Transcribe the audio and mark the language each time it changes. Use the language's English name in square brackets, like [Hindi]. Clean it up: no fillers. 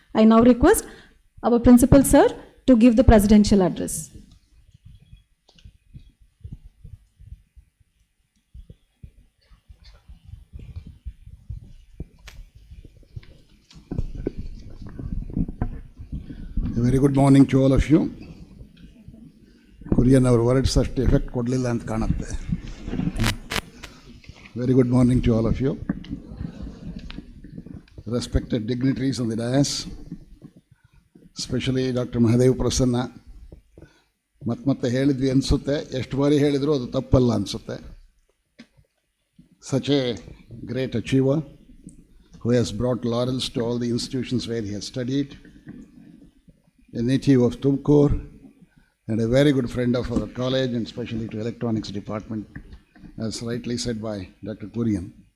[English] I now request our principal sir to give the presidential address. A very good morning to all of you. Korean our words [Kannada] ಅಷ್ಟು effect ಕೊಡಲಿಲ್ಲ ಅಂತ ಕಾಣುತ್ತೆ. [English] Very good morning to all of you. Respected dignitaries on the dais, especially Dr. Mahadev Prasanna. [Kannada] ಮತ್ತೆ ಹೇಳಿದ್ವಿ ಅನಿಸುತ್ತೆ, ಎಷ್ಟು ಬಾರಿ ಹೇಳಿದರೂ ಅದು ತಪ್ಪಲ್ಲ ಅನಿಸುತ್ತೆ. [English] Such a great achiever who has brought laurels to all the institutions where he has studied. A native of Tumkur and a very good friend of our college and especially to electronics department, as rightly said by Dr. Kurian.